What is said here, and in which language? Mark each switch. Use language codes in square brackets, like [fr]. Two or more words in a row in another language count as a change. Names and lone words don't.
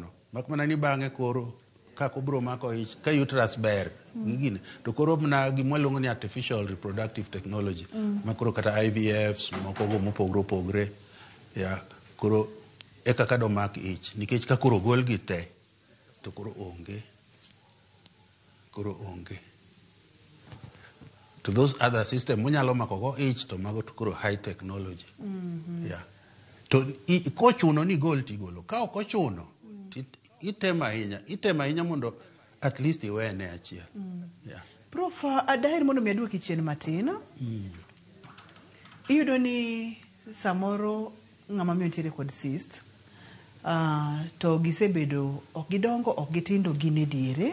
[luo] Mak mana ni bang'e koro kako bro mako ich ka uterus ber gine to koro mna gimwaluongo ni [en] artificial reproductive technology [luo] makoro kata IVFs moko go mopogre ya koro eka kado mak ich nikech ka koro gol gite to koro onge [en] to those other system [luo] munyalo mako go ich to mago to koro [en] high technology [luo] yeah to kochuno ni gol tigolo ka ok ochuno itema hinya mondo [en] at least [luo] iwene achiel. Yeah. Prof, adaher mondo mi aduoki chien matin. Iyudo ni samoro ng'ama miyo nitiere kod cyst to gisebedo ok gidongo ok gitindo gin e diere.